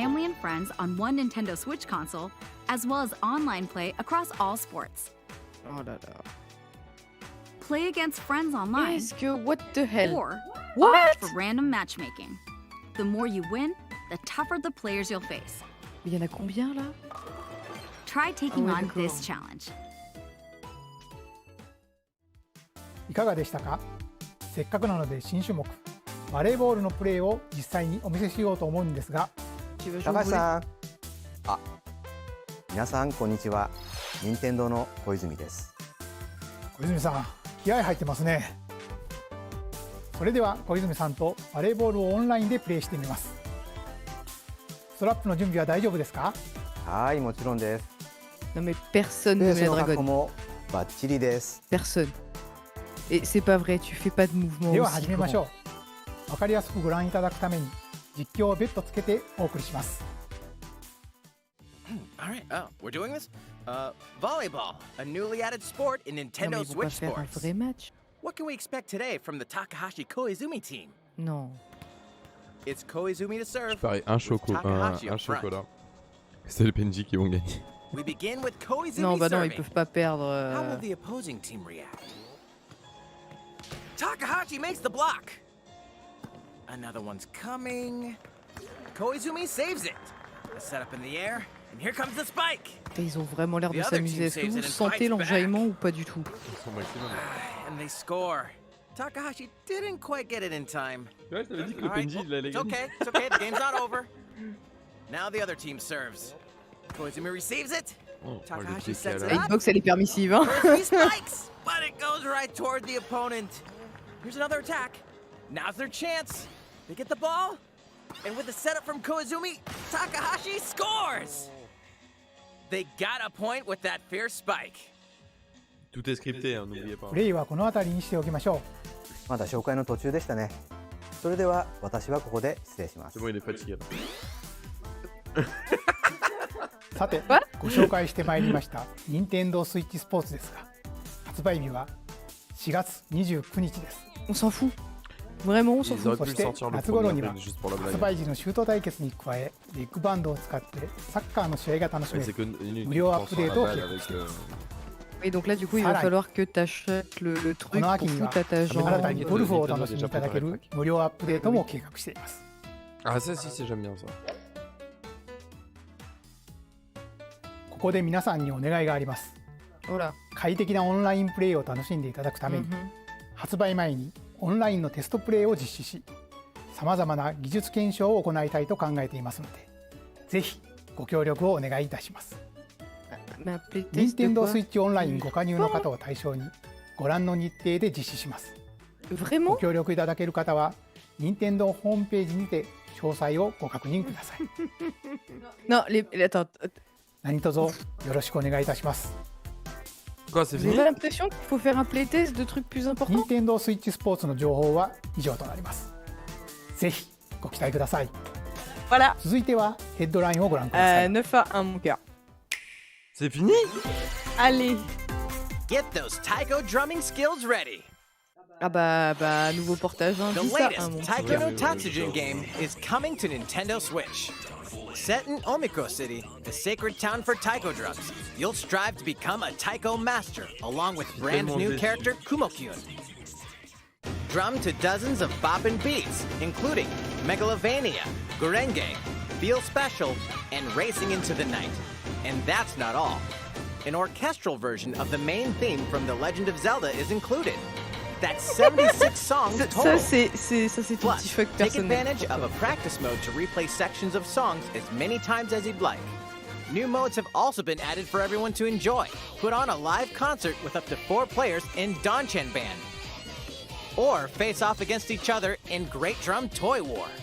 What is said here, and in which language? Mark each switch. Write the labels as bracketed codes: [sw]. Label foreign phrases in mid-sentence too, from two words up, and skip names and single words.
[en] family and friends on one Nintendo Switch console, as well as online play across all sports. [fr] Oh là là. [en] Play against friends online [fr] Est-ce que [en] what the hell? or What? opt for random matchmaking. The more you win, the tougher the players you'll face. [fr] Il y en a combien là? [en] Try taking [fr] ouais, [en] on [fr] d'accord. [en] this challenge. [ja] いかがでしたか？せっかくなので新種目バレーボールのプレーを実際にお見せしようと思うんですが、 [fr] Tu veux jouer au [ja] 高橋 [fr] volley? [ja] さん。あ、皆さんこんにちは。任天堂の小泉です。小泉さん気合入ってますね。それでは小泉さんとバレーボールをオンラインでプレーしてみます。ストラップの準備は大丈夫ですか？はい、もちろんです。 [fr] Non mais personne [ja] ベ [fr] ne [ja] ース [fr] met [ja] の [fr] la [ja] 格好 [fr] dragonne. [ja] もバッチリです。 [fr] Personne. Et c'est pas vrai, tu fais pas de mouvement [ja] では [fr] aussi [ja] 始めましょ [fr] grand. [ja] う。わかりやすくご覧いただくために実況を別途つけてお送りします。 [en] All right. Oh, we're doing this? Volleyball, a newly added sport in [fr] Non mais [en] Nintendo [fr] ils vont pas [en] Switch [fr] faire un [en] Sports. [fr] vrai match. [en] What can we expect today from the Takahashi Koizumi team? [fr] Non. [en] It's Koizumi to serve. [fr] Pareil, un [en] Takahashi up front. [fr] chocolat. C'est les PNJ qui vont gagner. [en] We begin with Koizumi [fr] Non, bah non, ils [en] serving. [fr] peuvent pas perdre. [en] How will the opposing team react? Takahashi makes the block. Another one's coming. Koizumi saves it. A setup in the air, and here comes the spike. [fr] Et ils ont vraiment l'air de [en] The other [fr] s'amuser. [en] team [fr] Est-ce que [en] saves [fr] vous [en] it and [fr] sentez [en] fights back. [fr] l'enjaillement ou pas du tout? Ils sont maximum. [en] And they score. Takahashi didn't quite get it in time. [fr] Ouais, je t'avais dit que le [en] All right, [fr] PNJ il allait [en] it's [fr] gagner. [en] okay, it's okay, the game's not over. Now the other team serves. Koizumi receives it. Oh, Takahashi [fr] le [en] sets it [fr] décalage. La [en] up. [fr] hitbox elle est permissive, hein? [en] Koizumi spikes, but it goes right toward the opponent. Here's another attack. Now's their chance. They get the ball, and with the setup from Koizumi, Takahashi scores. They got a point with that fierce spike. [fr] Tout est scripté, hein, n'oubliez pas. [ja] プレイはこの辺りにしておきましょまだ紹介の途中でしたね。それでは私はここで失礼します。 [fr] C'est bon, il est fatigué là. [ja] う。さてご紹介してまいりました任天堂スイッチスポーツですが、発売日は4月29日です。 [fr] On s'en fout. Vraiment, on s'en Ils fout. auraient [ja] そ [fr] pu [ja] し [fr] le [ja] て [fr] sortir le [ja] 夏頃 [fr] 1er [ja] には [fr] avril juste pour la [ja] 発 [fr] blague. [ja] 売時のシュート対決に加えビッグバンドを使ってサッカーの試合が楽し [fr] Ouais, [ja] め [fr] c'est [ja] る [fr] que une [ja] 無料アップデートを [fr] balle [ja] 計画 [fr] avec. [ja] しています [fr] Et donc là, du coup, il va Salade. falloir que t'achètes le [ja] こ [fr] truc [ja] の [fr] pour [ja] 秋には [fr] foutre à ta [ja] 新たに [fr] jambe. [ja] ゴルフをお楽しみいただける無料アップデートも計画しています。 [fr] Ah, ça, si, j'aime bien ça. [ja] ここで皆さんにお願いがあります。 [fr] Voilà. [ja] 快適なオンラインプレイを楽しんでいただくために、 Mhm. 発売前にオンラインのテストプレイを実施し、さまざまな技術検証を行いたいと考えていますので、ぜひご協力をお願いいたします。 [fr] Mais un playtest [ja] 任 [fr] de [ja] 天堂 [fr] quoi? [ja] スイッチオンラインご加入の方を対象にご覧の日程で実施します。ご [fr] Vraiment? [ja] 協力いただける方は任天堂ホームページにて詳細をご確認ください。 [fr] Non, attends. [ja] 何卒よろしくお願いいたします。 [fr] Quoi, c'est Vous avez fini? l'impression qu'il faut faire un playtest de trucs plus [ja] 任 [fr] importants? [ja] 天堂スイッチスポーツの情報は以上となります。ぜひご期待ください。 [fr] Voilà. [ja] 続いてはヘッドラインをご覧ください。 [fr] 9 à 1 mon cœur. C'est fini? Allez. [en] Get those taiko drumming skills ready. [fr] Ah bah nouveau portage, hein, [en] The [fr] 10 à 1 [en] latest [fr] mon [en] Taiko [fr] cœur. [en] no Tatsujin game is coming to Nintendo Switch. Set in Omiko City, the sacred town for taiko drums, you'll strive to become a taiko master along with brand new character Kumo-kyun. Drum to dozens of boppin' beats, including Megalovania, Gurenge, Feel Special, and Racing into the Night. And that's not all. An orchestral version of the main theme from The Legend of Zelda is included. That's 76 songs total. [fr] Ça c'est ton [en] Plus, [fr] petit fuck [en] take [fr] personnel. [en] advantage of a practice mode to replay sections of songs as many times as you'd like. New modes have also been added for everyone to enjoy. Put on a live concert with up to 4 players in Danchan Band. Or face off against each other in Great Drum Toy War.